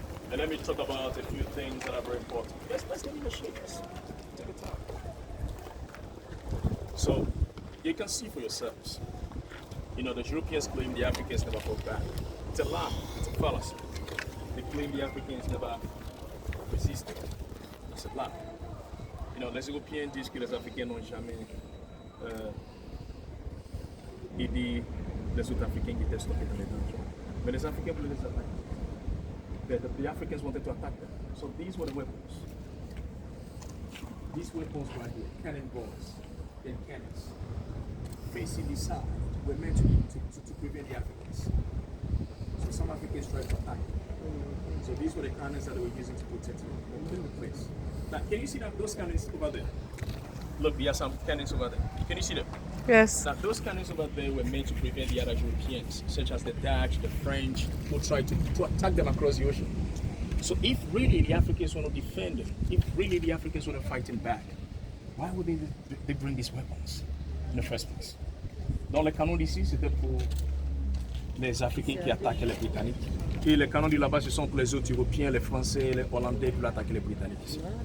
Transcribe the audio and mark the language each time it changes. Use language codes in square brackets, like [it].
[en] And let me talk about a few things that are very important. Let's get in the shade. Take your time. So you can see for yourselves. You know, the Europeans claim the Africans never fought back. It's a lie. It's a fallacy. They claim the Africans never resisted. It's a lie. [fr] You know, les Européens disent que les Africains n'ont jamais aidé les autres Africains qui étaient stockés dans les dungeons. Mais les Africains voulaient les attaquer. [en] The Africans wanted to attack them. So these were the weapons. These weapons right here, cannonballs and cannons, facing this side, were meant to prevent the Africans. So some Africans tried to attack them. So these were the cannons that they were using to protect the place. Now, can you see that those cannons over there? Look, there are some cannons over there. Can you see them? Yes. Now, those cannons over there were meant to prevent the other Europeans, such as the Dutch, the French, who tried to attack them across the ocean. So if really the Africans want to defend them, if really the Africans want to fight them back, why would they bring these weapons in the first place? [fr] Donc les canons d'ici, c'était pour les Africains qui attaquaient les Britanniques. Et les canons de là-bas, ce sont pour les autres Européens, les Français, les Hollandais qui veulent attaquer les Britanniques ici.